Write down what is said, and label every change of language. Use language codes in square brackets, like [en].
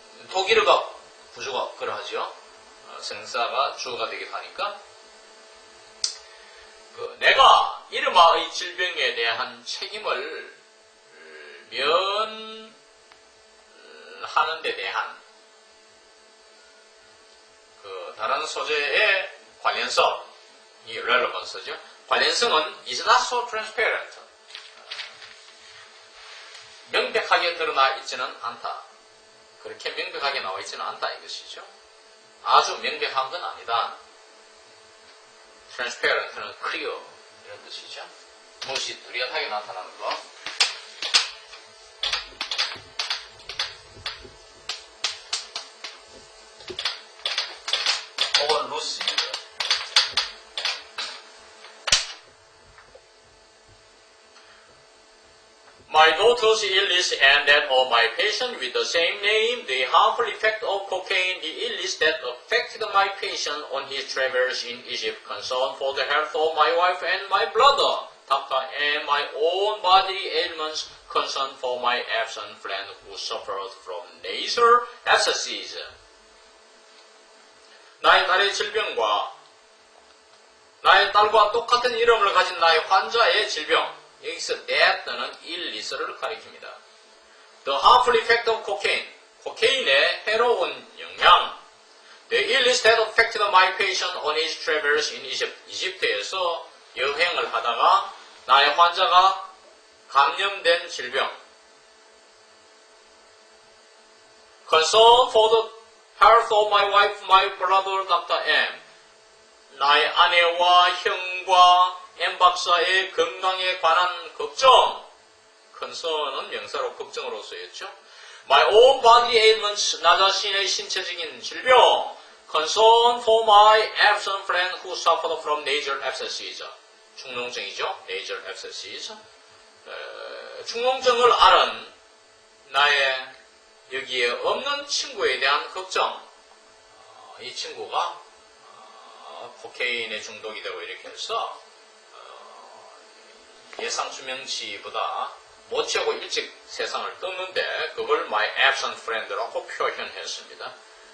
[ko] 독일어가 부주가 그러하죠. 선행사가 주어가 되기도 하니까 내가 이르마의 질병에 대한 책임을 면하는 데 대한 다른 소재의 관련성, 이 relevance죠. 관련성은 [en] is not so transparent. [ko] 명백하게 드러나 있지는 않다. 그렇게 명백하게 나와 있지는 않다 이것이죠. 아주 명백한 건 아니다. transparent는 clear 이런 뜻이죠. 무엇이 뚜렷하게 나타나는 것. 혹은 lucid. [en] My daughter's illness and that of my patient with the same name, the harmful effect of cocaine, the illness that affected my patient on his travels in Egypt, concern for the health of my wife and my brother, Dr. and my own bodily ailments, concern for my absent friend who suffered from nasal abscesses. [ko] 나의 딸의 질병과 나의 딸과 똑같은 이름을 가진 나의 환자의 질병, 여기서 that는 illness를 가리킵니다. [en] The harmful effect of cocaine, [ko] 코케인의 해로운 영향. [en] The illness that affected my patient on his travels in Egypt. [ko] 이집트에서 여행을 하다가 나의 환자가 감염된 질병. [en] Concern for the health of my wife, my brother, Dr. M. [ko] 나의 아내와 형과 M 박사의 건강에 관한 걱정. concern은 명사로 걱정으로 쓰였죠. [en] My own body ailments, [ko] 나 자신의 신체적인 질병. [en] concern for my absent friend who suffered from nasal abscesses. [ko] 축농증이죠. [en] nasal abscesses. [ko] 축농증을 앓은 나의 여기에 없는 친구에 대한 걱정. 이 친구가 코케인에 중독이 되고 이렇게 해서 예상 수명치보다 못 채우고 일찍 세상을 떴는데 그걸 [en] my absent friend [ko] 라고 표현했습니다.